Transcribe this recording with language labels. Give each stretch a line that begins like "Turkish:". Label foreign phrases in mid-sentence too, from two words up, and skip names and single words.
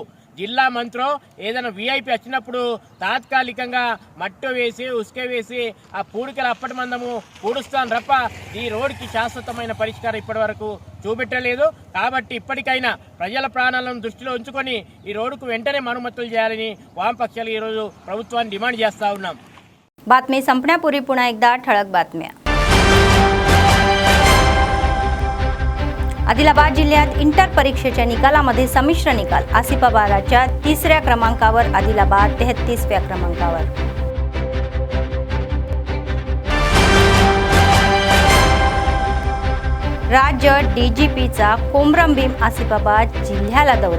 Telugu: జిల్లా మంత్రి ఏదైనా వీఐపీ వచ్చినప్పుడు తాత్కాలికంగా మట్టి వేసి ఉసుక వేసి ఆ పూడికలు అప్పటి మందము పూడుస్తాను తప్ప ఈ రోడ్డుకి శాశ్వతమైన పరిష్కారం ఇప్పటి వరకు చూపెట్టలేదు. కాబట్టి ఇప్పటికైనా ప్రజల ప్రాణాలను దృష్టిలో ఉంచుకొని ఈ రోడ్డుకు వెంటనే మరమ్మతులు చేయాలని వామపక్షాలు ఈరోజు ప్రభుత్వాన్ని డిమాండ్ చేస్తూ ఉన్నాం.
Marathi: बातमी संपण्यापूर्वी पुन्हा एकदा ठळक बातम्या. आदिलाबाद जिल्ह्यात इंटर परीक्षेच्या निकालामध्ये संमिश्र निकाल. आसिफाबादच्या 3ऱ्या क्रमांकावर, आदिलाबाद 33व्या क्रमांकावर. राज्य डीजीपीचा कोमरंबीम आसिफाबाद जिल्ह्याला दौरा.